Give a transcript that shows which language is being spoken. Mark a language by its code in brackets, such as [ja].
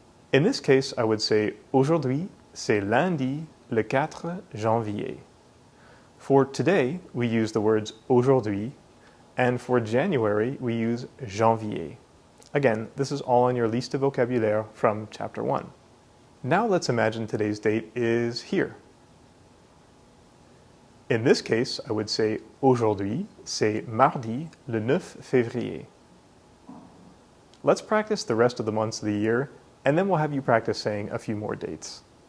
[en] In this case, I would say, [fr] aujourd'hui, c'est lundi, le 4 janvier. [en] For today, we use the words aujourd'hui, and for January, we use janvier. Again, this is all on your liste de vocabulaire from Chapter 1. Now let's imagine today's date is here. In this case, I would say, [fr] aujourd'hui, c'est mardi, le 9 février. [en] Let's practice the rest of the months of the year, and then we'll have you practice saying a few more dates.